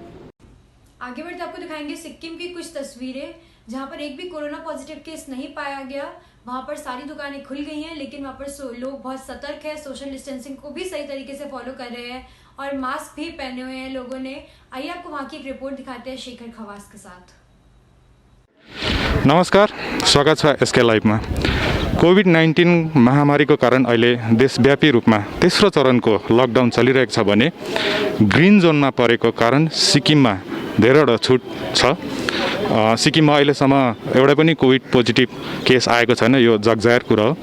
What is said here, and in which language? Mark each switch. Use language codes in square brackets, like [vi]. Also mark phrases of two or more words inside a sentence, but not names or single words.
[hi] आगे बढ़ते आपको दिखाएंगे सिक्किम की कुछ तस्वीरें जहां पर एक भी [en] corona positive case [hi] नहीं पाया गया। वहां पर सारी दुकानें खुल गई हैं, लेकिन वहां पर लोग बहुत सतर्क है, [en] social distancing [hi] को भी सही तरीके से फॉलो कर रहे हैं और मास्क भी पहने हुए हैं लोगों ने। आइए आपको वहां की एक रिपोर्ट दिखाते हैं शेखर खवास के साथ। [ne] नमस्कार, स्वागत छ SK लाइभमा। कोभिड-19 महामारीको कारण अहिले देशव्यापी रूपमा तेस्रो चरणको लकडाउन चलिरहेको छ भने [en] green zoneमा [ne] परेको कारण सिक्किममा धेरैवटा छुट छ। सिक्किममा अहिलेसम्म एउटा पनि [en] COVID positive case [ne] आएको छैन, यो जगजाहेर कुरा हो।